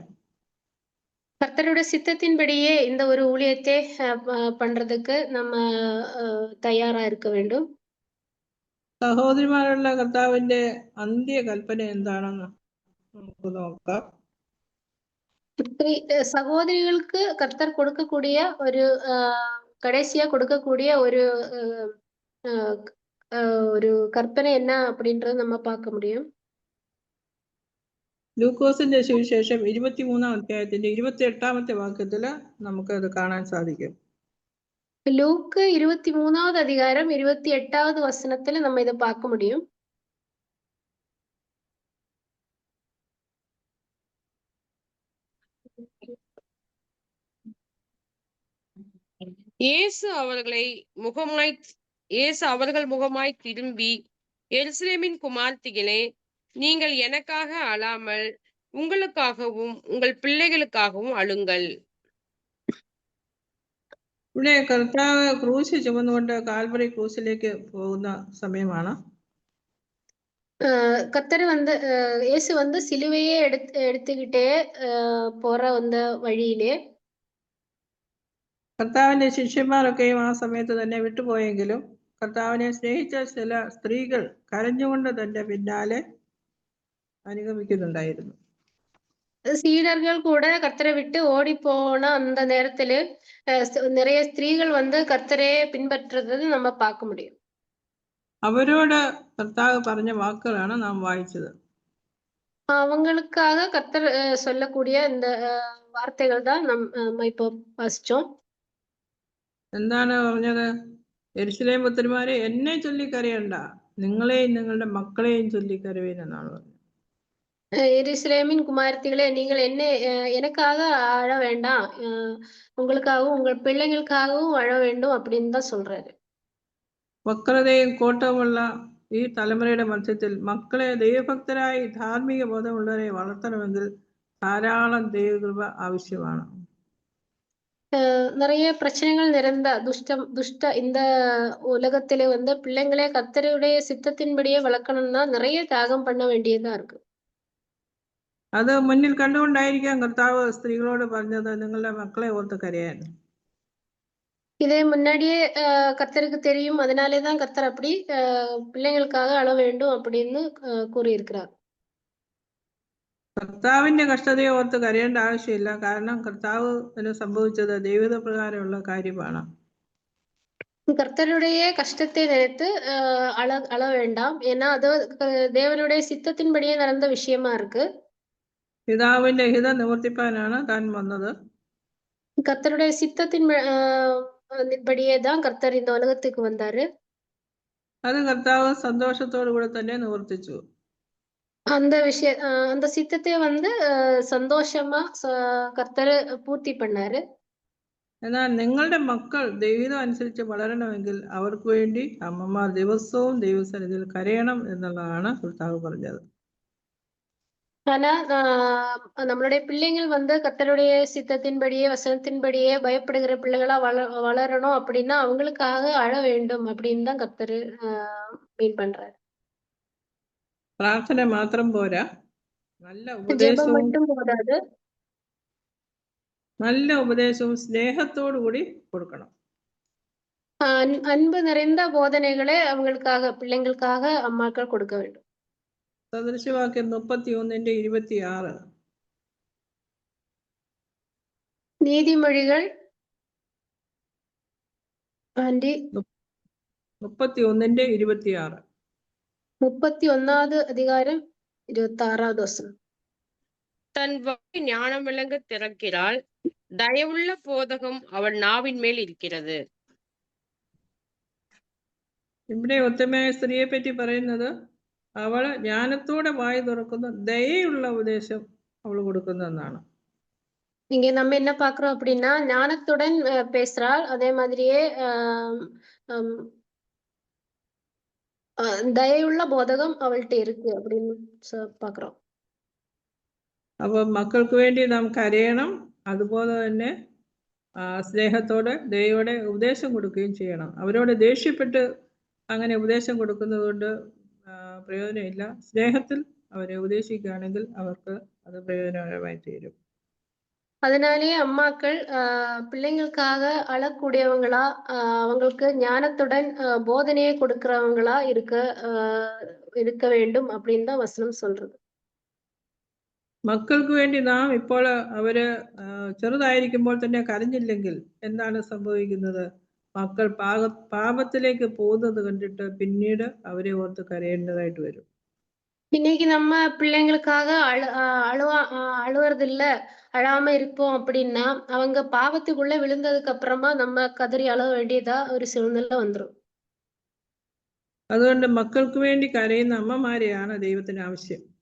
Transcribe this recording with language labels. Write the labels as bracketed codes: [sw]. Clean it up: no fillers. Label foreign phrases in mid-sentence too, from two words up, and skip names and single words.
[ta] கர்த்தருடைய சித்தத்தின்படியே இந்த ஒரு ஊழியத்தை பண்றதுக்கு நம்ம தயாரா இருக்க வேண்டும். [ml] സഹോദരിമാരുള്ള കർത്താവിന്റെ അന്ത്യ കൽപ്പന എന്താണെന്ന് നമുക്ക് നോക്കാം. [ta] சகோதரிகளுக்கு கர்த்தர் கொடுக்கக்கூடிய ஒரு கடைசியா கொடுக்கக்கூடிய ஒரு கற்பனை என்ன அப்படின்றது நம்ம பார்க்க முடியும். [ml] ലൂക്കോസിന്റെ സുവിശേഷം 23-ാം അധ്യായത്തിന്റെ 28-ാമത്തെ വാക്യത്തില് നമുക്ക് അത് കാണാൻ സാധിക്കും. [ta] லூக்கு 23வது அதிகாரம் 28வது வசனத்துல நம்ம இதை பார்க்க முடியும். இயேசு அவர்கள் முகமாய் திரும்பி, எருசலேமின் குமார்த்திகளே, நீங்கள் எனக்காக அழாமல் உங்களுக்காகவும் உங்கள் பிள்ளைகளுக்காகவும் அழுங்கள். [ml] ഇവിടെ കർത്താവ് ക്രൂശ് ചുമന്നുകൊണ്ട് കാൽവറി ക്രൂശിലേക്ക് പോകുന്ന സമയമാണ്. [ta] கர்த்தர் வந்து இயேசு வந்து சிலுவையே எடுத்துக்கிட்டே போற அந்த വഴിയിലെ [ml] കർത്താവിന്റെ ശിഷ്യന്മാരൊക്കെയും ആ സമയത്ത് തന്നെ വിട്ടുപോയെങ്കിലും കർത്താവിനെ സ്നേഹിച്ച ചില സ്ത്രീകൾ കരഞ്ഞുകൊണ്ട് തന്റെ പിന്നാലെ അനുഗമിക്കുന്നുണ്ടായിരുന്നു. [ta] சீடர்கள் கூட கர்த்தரை விட்டு ஓடி போன அந்த நேரத்துல நிறைய ஸ்திரீகள் வந்து கர்த்தரையே பின்பற்றுறது நம்ம பார்க்க முடியும். [ml] അവരോട് കർത്താവ് പറഞ്ഞ വാക്കുകളാണ് നാം വായിച്ചത്. [ta] அவங்களுக்காக கர்த்தர் சொல்லக்கூடிய இந்த வார்த்தைகள் தான் நம்ம இப்போ வாசிச்சோம். [ml] എന്താണ് പറഞ്ഞത്? യെരൂശലേം പുത്രിമാരെ എന്നെ ചൊല്ലിക്കരയണ്ട, നിങ്ങളെയും നിങ്ങളുടെ മക്കളെയും ചൊല്ലിക്കരവേൻ എന്നാണ് പറഞ്ഞത്. [ta] எருசலேமின் குமாரத்திகளே, நீங்கள் என்ன எனக்காக அழ வேண்டாம், உங்களுக்காகவும் உங்கள் பிள்ளைங்களுக்காகவும் அழ வேண்டும் அப்படின்னு தான் சொல்றாரு. [ml] വക്രതയും കോട്ടവുമുള്ള ഈ തലമുറയുടെ മധ്യത്തിൽ മക്കളെ ദൈവഭക്തരായി ധാർമ്മിക ബോധമുള്ളവരെ വളർത്തണമെങ്കിൽ ധാരാളം ദൈവകൃപ ആവശ്യമാണ്. [ta] நிறைய பிரச்சனைகள் நிறைந்த துஷ்ட இந்த உலகத்திலே வந்து பிள்ளைங்களே கர்த்தருடைய சித்தத்தின்படியே வளர்க்கணும்னா நிறைய தியாகம் பண்ண வேண்டியதா இருக்கு. [ml] അത് മുന്നിൽ കണ്ടുകൊണ്ടായിരിക്കാം കർത്താവ് സ്ത്രീകളോട് പറഞ്ഞത് നിങ്ങളുടെ മക്കളെ ഓർത്ത് കരയാൻ. [ta] இதே முன்னாடியே கர்த்தருக்கு தெரியும், அதனாலேதான் கர்த்தர் அப்படி பிள்ளைங்களுக்காக அழ வேண்டும் அப்படின்னு கூறியிருக்கிறார். [ml] കർത്താവിന്റെ കഷ്ടതയെ ഓർത്ത് കരയേണ്ട ആവശ്യമില്ല. കാരണം കർത്താവിന് സംഭവിച്ചത് ദൈവിക പ്രകാരമുള്ള കാര്യമാണ്. [ta] கர்த்தருடைய கஷ்டத்தை நினைத்து அழ வேண்டாம். ஏன்னா அது தேவனுடைய சித்தத்தின்படியே நடந்த விஷயமா இருக்கு. [ml] പിതാവിന്റെ ഹിതം നിവർത്തിപ്പാനാണ് താൻ വന്നത്. [ta] கர்த்தருடைய சித்தத்தின் படியே தான் கர்த்தர் இந்த உலகத்துக்கு வந்தாரு. [ml] അത് കർത്താവ് സന്തോഷത്തോടു കൂടെ തന്നെ നിവർത്തിച്ചു. [ta] அந்த சித்தத்தை வந்து சந்தோஷமா கர்த்தர் பூர்த்தி பண்ணாரு. [ml] എന്നാൽ നിങ്ങളുടെ മക്കൾ ദൈവികം അനുസരിച്ച് വളരണമെങ്കിൽ അവർക്ക് വേണ്ടി അമ്മമാർ ദിവസവും ദൈവസന്നിധിയിൽ കരയണം എന്നുള്ളതാണ് കർത്താവ് പറഞ്ഞത്. [ta] ஆனா நம்மளுடைய பிள்ளைங்கள் வந்து கர்த்தருடைய சித்தத்தின்படியே வசனத்தின்படியே பயப்படுகிற பிள்ளைகளா வளரணும் அப்படின்னா அவங்களுக்காக அழ வேண்டும் அப்படின்னு தான் கர்த்தர் மீன் பண்றாரு. [ml] പ്രാർത്ഥന മാത്രം പോരാ, നല്ല [ta] ஜெபம் [ml] ഉപദേശവും [ta] மட்டும் போதாது, [ml] സ്നേഹത്തോടു കൂടി കൊടുക്കണം. [ta] அன்பு நிறைந்த போதனைகளை அவங்களுக்காக பிள்ளைங்களுக்காக அம்மாக்கள் கொடுக்க வேண்டும். [ml] സദൃശവാക്യം 31:26. [ta] நீதிமொழிகள் 31:26. 31வது அதிகாரம் 26வது வசனம். தன் வாய் ஞானம் விளங்க திறக்கிறாள், தயவுள்ள போதகம் அவள் நாவின் மேல் இருக்கிறது. [ml] ഇവിടെ ഉത്തമയായ സ്ത്രീയെ പറ്റി പറയുന്നത് അവള് ജ്ഞാനത്തോടെ വായി തുറക്കുന്നു, ദയയുള്ള ഉപദേശം അവൾ കൊടുക്കുന്നതെന്നാണ്. [ta] இங்க நம்ம என்ன பாக்குறோம் அப்படின்னா ஞானத்துடன் பேசுறாள், அதே மாதிரியே [ml] ദയയുള്ള ബോധകം അവളുടെ [ta] ഇருக்கு அப்படின்னு പാക്കുறோം. [ml] അപ്പൊ മക്കൾക്ക് വേണ്ടി നാം കരയണം, അതുപോലെ തന്നെ സ്നേഹത്തോടെ ദയോടെ ഉപദേശം കൊടുക്കുകയും ചെയ്യണം. അവരോട് ദേഷ്യപ്പെട്ട് അങ്ങനെ ഉപദേശം കൊടുക്കുന്നത് കൊണ്ട് പ്രയോജനമില്ല. സ്നേഹത്തിൽ അവരെ ഉപദേശിക്കുകയാണെങ്കിൽ അവർക്ക് അത് പ്രയോജനകരമായി തീരും. [ta] அதனாலேயே அம்மாக்கள் பிள்ளைங்களுக்காக அழக்கூடியவங்களா, அவங்களுக்கு ஞானத்துடன் போதனையை கொடுக்கிறவங்களா இருக்க வேண்டும் அப்படின்னு தான் வசனம் சொல்றது. [ml] മക്കൾക്ക് വേണ്ടി നാം ഇപ്പോൾ അവര് ചെറുതായിരിക്കുമ്പോൾ തന്നെ കരഞ്ഞില്ലെങ്കിൽ എന്താണ് സംഭവിക്കുന്നത്? മക്കൾ പാപത്തിലേക്ക് പോകുന്നത് കണ്ടിട്ട് പിന്നീട് അവരെ ഓർത്ത് കരയേണ്ടതായിട്ട് വരും. [ta] இன்னைக்கு நம்ம பிள்ளைங்களுக்காக அழுவுறது இல்ல, அழாம இருப்போம் அப்படின்னா அவங்க பாவத்துக்குள்ள விழுந்ததுக்கு அப்புறமா நம்ம கதறி அழ வேண்டியதா ஒரு சூழ்நிலை வந்துடும். [ml] അതുകൊണ്ട് മക്കൾക്ക് വേണ്ടി കരയുന്ന അമ്മമാരെയാണ് ദൈവത്തിന് ആവശ്യം.